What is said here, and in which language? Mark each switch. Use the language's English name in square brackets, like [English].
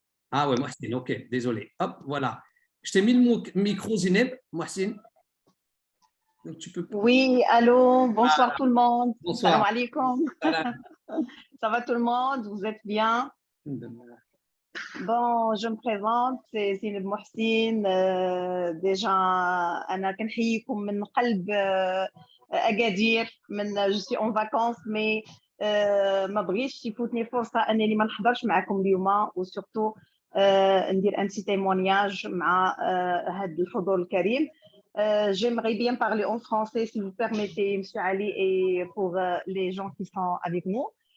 [French] Ah ouais, Mohsin, ok, désolé. Hop, voilà. Je t'ai mis le micro, Zineb, Mohsin. Donc, tu peux... Oui, allô, bonsoir tout le monde. Bonsoir. [Arabic] Salam alaikum. [French] Voilà. Ça va tout le monde? Vous êtes bien? Bon, je me présente, c'est Zineb Mohsin. Déjà, [Arabic] أنا كنحييكم من قلب أكادير. [French] je suis en vacances, mais [Arabic] ما بغيتش يفوتني فرصة أنني ما نحضرش معكم اليوم وسورتو ندير [French] un petit témoignage [Arabic] مع هذا الحضور الكريم. [French] J'aimerais bien parler en français, si vous permettez, M. Ali, et pour les gens qui sont avec nous.